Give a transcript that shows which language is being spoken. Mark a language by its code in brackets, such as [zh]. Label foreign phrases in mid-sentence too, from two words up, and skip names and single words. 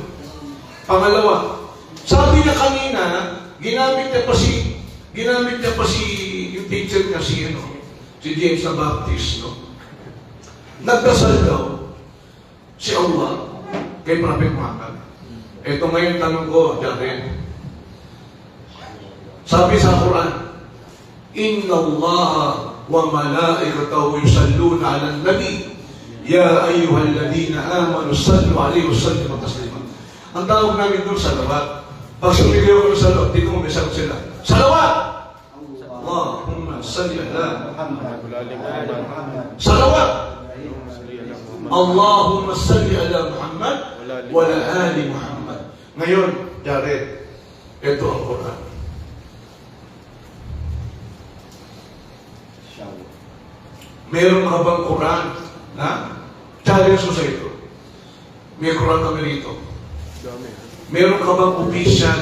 [tl] Pangalawa, sabi niya kanina, ginamit niya pa si yung teacher niya si James the Baptist, no? Nagdasal daw si Allah kay Prophet Muhammad. Ito ngayon tanong ko, Jared. Sabi sa Quran, [ar] إن الله وملائكته يصلون على النبي يا أيها الذين آمنوا صلوا عليه وسلموا تسليما. [tl] Ang tawag namin doon salawat. Pag sumigaw ko ng salawat, dito mo may sagot sila. Salawat! [ar] اللهم صل على محمد. [tl] Salawat! [ar] اللهم صل على محمد وعلى آل محمد. [tl] Ngayon, Jared, ito ang Quran. Meron ka bang Quran na challenge ko sa ito? May Quran kami rito. Meron ka bang official?